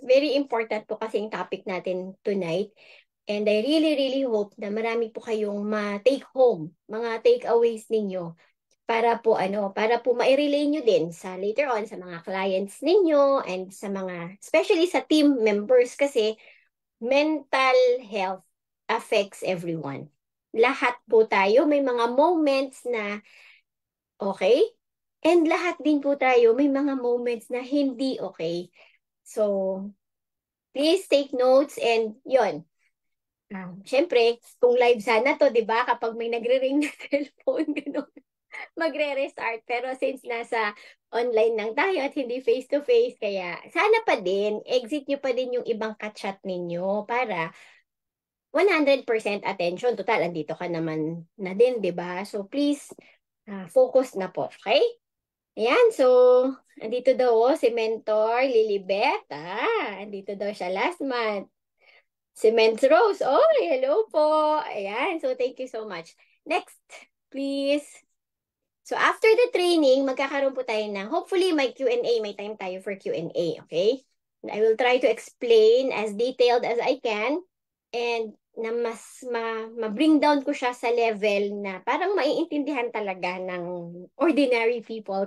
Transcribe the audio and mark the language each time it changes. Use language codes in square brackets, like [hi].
[tl] Very important po kasi yung topic natin tonight. [en] And I really, really hope [tl] na marami po kayong ma-take home, mga takeaways ninyo para po ma-relay nyo din sa later on sa mga clients ninyo and sa mga, especially sa team members kasi [en] mental health affects everyone. [tl] Lahat po tayo may mga moments na okay, and lahat din po tayo may mga moments na hindi okay. [en] So, please take notes and yon. [tl] Siyempre, kung live sana to, di ba? Kapag may nagre-ring na cellphone, gano'n, magre-restart. Pero since nasa online lang tayo at hindi face-to-face, kaya sana pa din, exit nyo pa din yung ibang ka-chat ninyo para 100% attention. Total, andito ka naman na din, di ba? [en] So please, focus na po, okay? [tl] Ayan, so, andito daw si Mentor Lilibet. Andito daw siya last month. Si Mens Rose. [en] Oh, hello po. Ayan, so thank you so much. Next, please. So after the training, [tl] magkakaroon po tayo ng, [en] hopefully may Q&A, [tl] may time tayo [en] for Q&A, okay? And I will try to explain as detailed as I can. And [tl] na mas ma-bring down ko siya sa level na parang maiintindihan talaga ng [en] ordinary people.